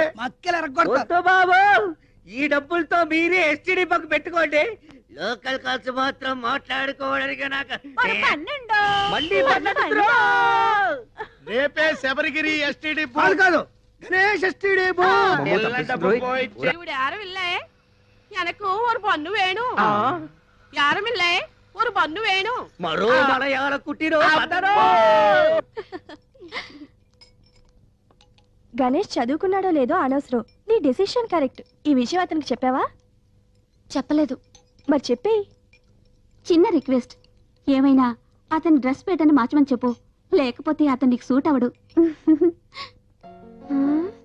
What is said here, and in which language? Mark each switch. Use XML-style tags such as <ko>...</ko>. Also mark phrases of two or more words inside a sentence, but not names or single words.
<te>మక్కలు ఎరగొడతారు. బాబు ఈ డబ్బులతో మీరే ఎస్టీడీ బక్ పెట్టుకోండి. లోకల్ ఖర్చు మాత్రం మాట్లాడుకోవడానికి నాకు మళ్ళీ రేపే శబరిగిరి ఎస్టీడీ కాదు గణేష్ ఎస్టీడీ</te> <ta>யாரும் இல்ல, எனக்கு ஒரு பொண்ணு வேணும். யாரும் இல்ல, ஒரு பொண்ணு வேணும்.</ta> <te>మరో మలయాళ కుట్టిరో గణేష్ చదువుకున్నాడో లేదో అనవసరం, నీ డెసిషన్ కరెక్ట్. ఈ విషయం అతనికి చెప్పావా? చెప్పలేదు. మరి చెప్పేయి. చిన్న రిక్వెస్ట్, ఏమైనా అతని</te> <en>dress pattern</en> <te>మార్చమని చెప్పు, లేకపోతే అతనికి సూట్ అవడు.</te>